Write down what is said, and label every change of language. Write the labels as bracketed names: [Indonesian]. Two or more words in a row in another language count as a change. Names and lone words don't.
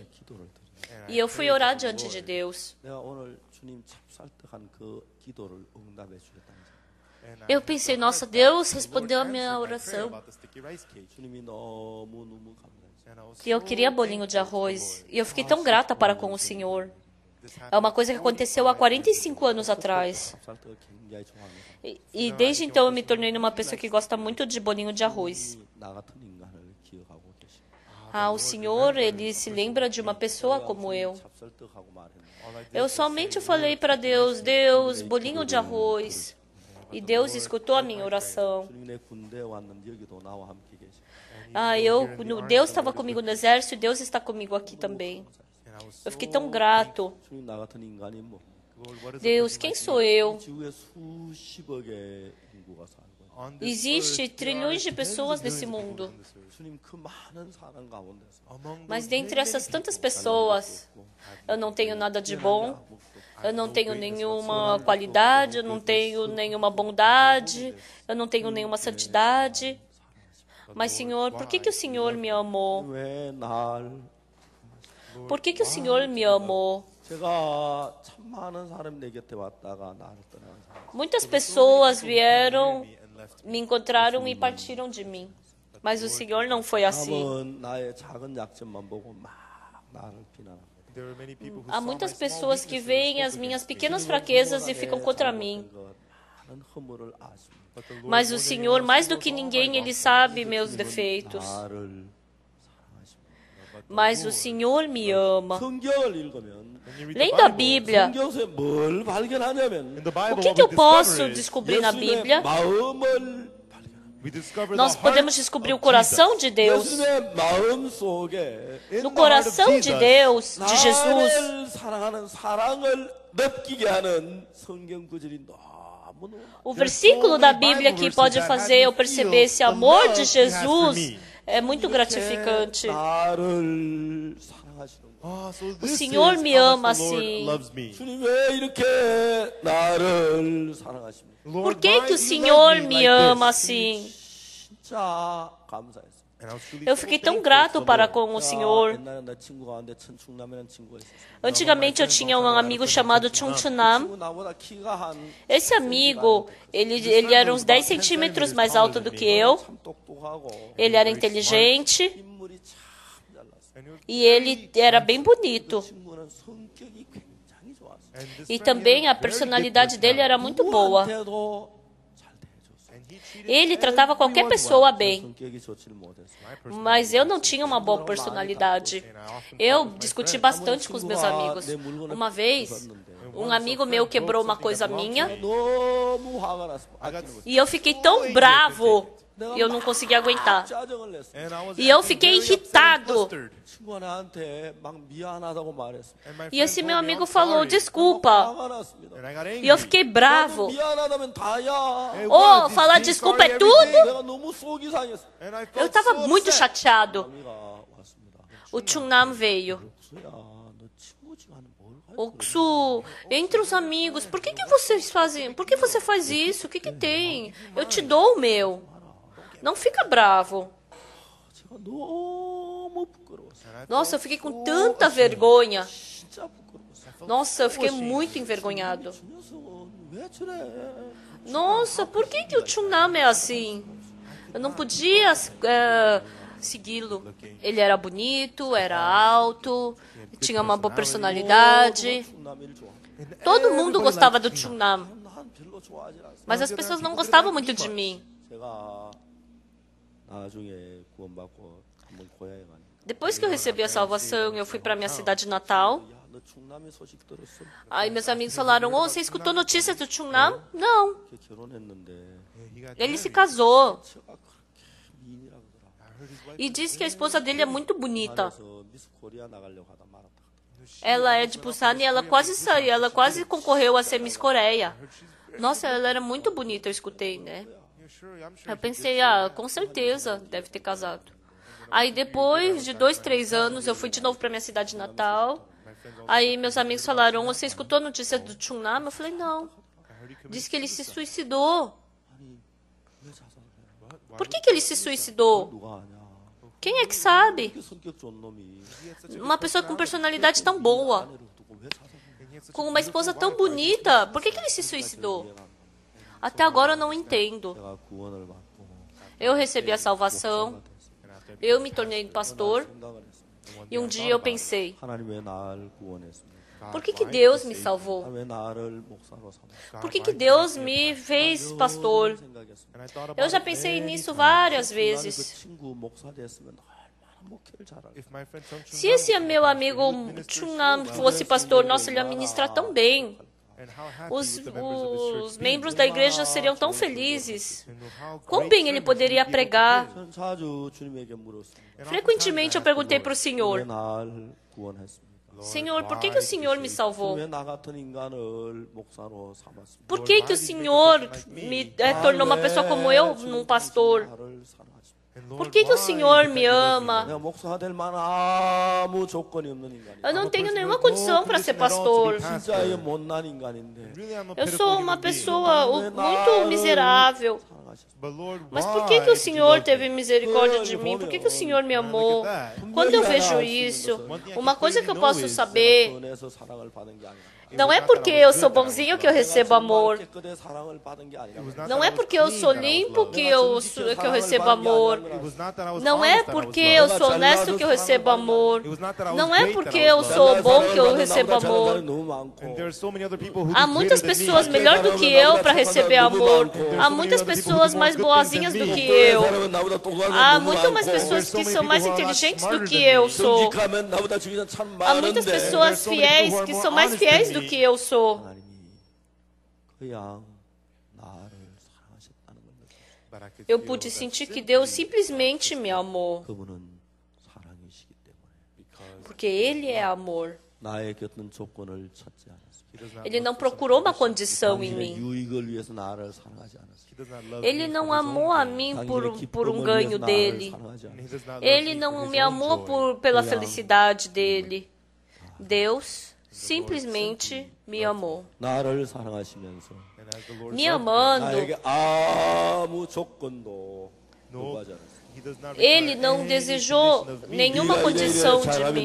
[Portuguese] E eu fui orar diante de Deus. Eu pensei, nossa, Deus respondeu a minha oração. E eu queria bolinho de arroz. E eu fiquei tão grata para com o Senhor. É uma coisa que aconteceu há 45 anos atrás. [Korean] 찹쌀떡을 굉장히 좋아합니다. [Portuguese] E desde então eu me tornei uma pessoa que gosta muito de bolinho de arroz. [Korean] 나 같은 인간을 기억하고 계십니다. [Portuguese] Ah, o Senhor, Ele se lembra de uma pessoa como eu. [Korean] 찹쌀떡하고 말했는데 [Portuguese] Eu somente falei para Deus, Deus, bolinho de arroz. E Deus escutou a minha oração. [Korean] 주님 내 군대에 왔는데 여기도 나와 함께 계십니다. [Portuguese] Deus estava comigo no exército e Deus está comigo aqui também. Eu fiquei tão grato. [Korean] 주님 나 같은 인간이 뭐 [Portuguese] Deus, quem sou eu? [Korean] 지구에 수십억의 인구가 살고 있어요. [Portuguese] Existe trilhões de pessoas nesse mundo. [Korean] 주님 그 많은 사람 가운데서 [Portuguese] Mas dentre essas tantas pessoas, eu não tenho nada de bom, eu não tenho nenhuma qualidade, eu não tenho nenhuma bondade, eu não tenho nenhuma santidade. Mas, Senhor, por que o Senhor me amou? [Korean] 왜날 [Portuguese] Por que o Senhor me amou? [Korean] 제가 참 많은 사람이 내 곁에 왔다가 나를 떠나는 사람. [Portuguese] Muitas pessoas vieram, me encontraram e partiram de mim. Mas o Senhor não foi assim. [Korean] 남은 나의 작은 약점만 보고 막 나를 비난합니다. [Portuguese] Há muitas pessoas que veem as minhas pequenas fraquezas e ficam contra mim. [Korean] 많은 허물을 아십니다. [Portuguese] Mas o Senhor, mais do que ninguém, Ele sabe meus defeitos. [Korean] 나를 [Portuguese] Mas o Senhor me ama. [Korean] 성경을 읽으면 [Portuguese] Lendo a Bíblia, [Korean] 성경에 뭘 발견하냐면 [Portuguese] o que eu posso descobrir na Bíblia? [Korean] 마음을 [Portuguese] Nós podemos descobrir o coração de Deus. [Korean] 예수님의 마음 속에 [Portuguese] No coração de Deus, de Jesus, [Korean] 나를 사랑하는 사랑을 느끼게 하는 성경 구절이 너무 [Portuguese] o versículo da Bíblia que pode fazer eu perceber esse amor de Jesus é muito gratificante. [Korean] 나를 사랑하시는 [Portuguese] O Senhor me ama assim. [Korean] 주님 왜 이렇게 나를 사랑하십니까? [Portuguese] Por que o Senhor me ama assim? [Korean] 진짜 감사했어요. [Portuguese] Eu fiquei tão grato para com o Senhor. [Korean] 옛날에 내 친구 가운데 천충남이라는 친구가 있었어요. [Portuguese] Antigamente eu tinha um amigo chamado Chung Chunam. [Korean] 친구 나보다 키가 한 [Portuguese] Esse amigo, ele era uns 10 centímetros mais alto do que eu. [Korean] 참 똑똑하고 [Portuguese] Ele era inteligente [Korean] 인물이 참 잘났어요. [Portuguese] e ele era bem bonito. [Korean] 친구는 성격이 굉장히 좋았어요. [Portuguese] E também a personalidade dele era muito boa. [Korean] 누구한테도 잘 대해줬어요. [Portuguese] Ele tratava qualquer pessoa bem. [Korean] 성격이 좋지를 못했어요. [Portuguese] Mas eu não tinha uma boa personalidade. Eu discuti bastante com os meus amigos. Uma vez, um amigo meu quebrou uma coisa minha [Korean] 너무 화가 났어. [Portuguese] e eu fiquei tão bravo e eu não conseguia aguentar. [Korean] 짜증을 냈어. [Portuguese] E eu fiquei irritado. [Korean] 친구가 나한테 막 미안하다고 말했어. [Portuguese] E esse meu amigo falou, desculpa. [Korean] 화가 났습니다. [Portuguese] E eu fiquei bravo. [Korean] 미안하다면 다야. [Portuguese] Oh, falar desculpa é tudo? [Korean] 내가 너무 속이 상했어. [Portuguese] Eu estava muito chateado. [Korean] 아미가 왔습니다. [Portuguese] O Chungnam veio. [Korean] 옥수야, 너 친구 지간에 뭘 할? [Portuguese] Oksu, entre os amigos, por que vocês fazem? Por que você faz isso? O que tem? Eu te dou o meu. Não fica bravo. [Korean] 제가 너무 부끄러웠어요. [Portuguese] Nossa, eu fiquei com tanta vergonha. [Korean] 진짜 부끄러웠어요. [Portuguese] Nossa, eu fiquei muito envergonhado. [Korean] 저 녀석은 왜 저래? [Portuguese] Nossa, por que o Chungnam é assim? Eu não podia segui-lo. Ele era bonito, era alto, tinha uma boa personalidade. [Korean] 충남이를 좋아. [Portuguese] Todo mundo gostava do Chungnam, [Korean] 난 별로 좋아하지 않았어. [Portuguese] mas as pessoas não gostavam muito de mim. [Korean] 제가 나중에 구원받고 한번 고향에 가니까 [Portuguese] Depois que eu recebi a salvação, eu fui para minha cidade natal. [Korean] 야, 너 충남의 소식 들었어? [Portuguese] Aí meus amigos falaram, oh, você escutou notícias do Chungnam? Não, [Korean] 걔 결혼했는데 [Portuguese] ele se casou. [Korean] 제가 그렇게 미인이라 그러더라. [Portuguese] E disse que a esposa dele é muito bonita. [Korean] 그래서 미스 코리아 나가려고 하다 말았다. [Portuguese] Ela é de Busan e ela quase saiu, ela quase concorreu a ser Miss Coreia. Nossa, ela era muito bonita, eu escutei, né? Eu pensei, com certeza, deve ter casado. Aí depois de 2, 3 anos, eu fui de novo para minha cidade natal. Aí meus amigos falaram, você escutou a notícia do Chungnam? Eu falei, não. Disse que ele se suicidou. Por que ele se suicidou? [Korean] 누가 아냐? [Portuguese] Quem é que sabe? [Korean] 그 성격 좋은 놈이 [Portuguese] Uma pessoa com personalidade tão boa, [Korean] 아내를 두고 왜 자살을? [Portuguese] com uma esposa tão bonita, por que ele se suicidou? Até agora eu não entendo. [Korean] 제가 구원을 받고 [Portuguese] Eu recebi a salvação, eu me tornei pastor, [Korean] 생각을 했어요. [Portuguese] e um dia eu pensei, [Korean] 하나님 왜 날 구원했습니까? [Portuguese] Por que Deus me salvou? [Korean] 왜 나를 목사로 삼았어? [Portuguese] Por que Deus me fez pastor? [Korean] 생각했어. [Portuguese] Eu já pensei nisso várias [Korean] 그 [Portuguese] vezes. [Korean] 친구 목사 됐으면 얼마나 목회를 잘할까? [Portuguese] Se esse meu amigo Chunam fosse pastor, nossa, ele ia ministrar tão bem. Os membros da igreja seriam tão felizes. Quão bem ele poderia pregar. [Korean] 저는 자주 주님에게 물었습니다. [Portuguese] Frequentemente eu perguntei para o [Korean] 왜 [Portuguese] Senhor, [Korean] 날 구원했습니까? [Portuguese] Senhor, por que o Senhor me salvou? [Korean] 왜 나 같은 인간을 목사로 삼았습니까? [Portuguese] Por que o Senhor me tornou uma pessoa como eu, um pastor? [Korean] 나를 사랑하십니까? [Portuguese] Por que o Senhor me ama? [Korean] 내가 목사가 될 만한 아무 조건이 없는 인간이야. [Portuguese] Eu não tenho nenhuma condição para ser pastor. [Korean] 진짜의 못난 인간인데 [Portuguese] Eu sou uma pessoa muito miserável. [Korean] 사랑하셨습니다. [Portuguese] Mas por que o Senhor teve misericórdia de mim? Por que o Senhor me amou? Quando eu vejo isso, uma coisa que eu posso saber, [Korean] 선에서 사랑을 받은 게 아니라 [Portuguese] não é porque eu sou bonzinho que eu recebo amor. [Korean] 깨끗해 사랑을 받은 게 아니라 [Portuguese] Não é porque eu sou limpo que eu recebo amor. Não é porque eu sou honesto que eu recebo amor. Não é porque eu sou bom que eu recebo amor. [Korean] 너무 많고 [Portuguese] Há muitas pessoas melhor do que eu para receber amor. Há muitas pessoas mais boazinhas do que eu. Há muito mais pessoas que são mais inteligentes do que eu sou. [Korean] 정직하면 나보다 주기는 참 [Portuguese] Há muitas [Korean] 많은데 [Portuguese] pessoas fiéis que são mais fiéis do que eu sou. [Korean] 하나님이 그냥 나를 사랑하셨다는 겁니다. [Portuguese] Eu pude sentir que Deus simplesmente me amou. [Korean] 그분은 사랑이시기 때문에 [Portuguese] Porque Ele é amor. [Korean] 나의 어떤 조건을 찾지 않았습니다. [Portuguese] Ele não procurou uma condição em [Korean] 당신의 [Portuguese] mim. [Korean] 유익을 위해서 나를 사랑하지 않았습니다. [Portuguese] Ele não amou a mim por um ganho dele. [Korean] 사랑하지 않았습니다. [Portuguese] Ele não me amou pela felicidade dele. Deus simplesmente me amou. [Korean] 나를 사랑하시면서 [Portuguese] Me amando, [Korean] 나에게 아무 조건도 요구하지 않았습니다. [Portuguese] Ele não desejou nenhuma condição de mim.